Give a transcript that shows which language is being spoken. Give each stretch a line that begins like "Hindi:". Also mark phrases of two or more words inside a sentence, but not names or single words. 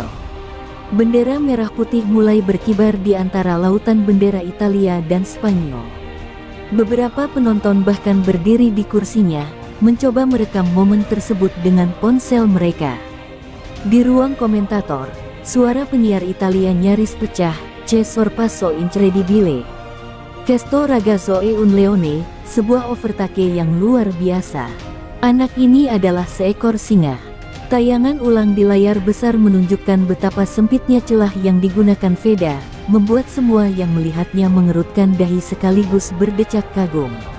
Indonesian: Bendera merah putih mulai berkibar di antara lautan bendera Italia dan Spanyol. Beberapa penonton bahkan berdiri di kursinya, mencoba merekam momen tersebut dengan ponsel mereka. Di ruang komentator, suara penyiar Italia nyaris pecah,
Italian: "C'è sorpasso incredibile. Questo ragazzo è un leone,"
Indonesian: sebuah overtake yang luar biasa. Anak ini adalah seekor singa. Tayangan ulang di layar besar menunjukkan betapa sempitnya celah yang digunakan Veda, membuat semua yang melihatnya mengerutkan dahi sekaligus berdecak kagum.